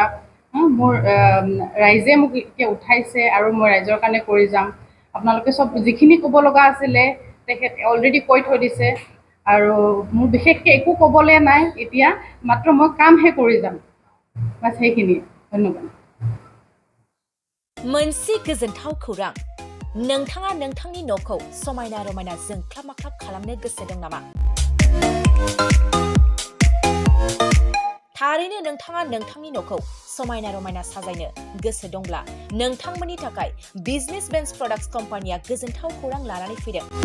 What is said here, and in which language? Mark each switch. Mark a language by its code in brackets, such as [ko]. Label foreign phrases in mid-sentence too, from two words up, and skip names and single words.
[as] মোৰ ৰাইজে মোক এতিয়া উঠাইছে আৰু মই ৰাইজৰ কাৰণে কৰি যাম। আপোনালোকে চব যিখিনি ক'ব লগা আছিলে তেখেতে অলৰেডি কৈ থৈ দিছে আৰু মোৰ বিশেষকৈ একো ক'বলৈ নাই এতিয়া, মাত্ৰ মই কামহে কৰি যাম। বাছ সেইখিনিয়ে। ধন্যবাদ। [brx] मोनसे गोजोनथाव खौरां नोंथाङा नोंथांनि न'खौ समायना रमायना जोंख्लाब माख्लाब खालामनो गोसो दं नामा? थारैनो नोंथाङा नोंथांनि न'खौ समायना रमायना साजायनो गोसो दंब्ला नोंथांमोननि थाखाय बिजनेस बेन्स प्रडाक्ट्स कम्पानिया गोजोनथाव खौरां लानानै फैदों।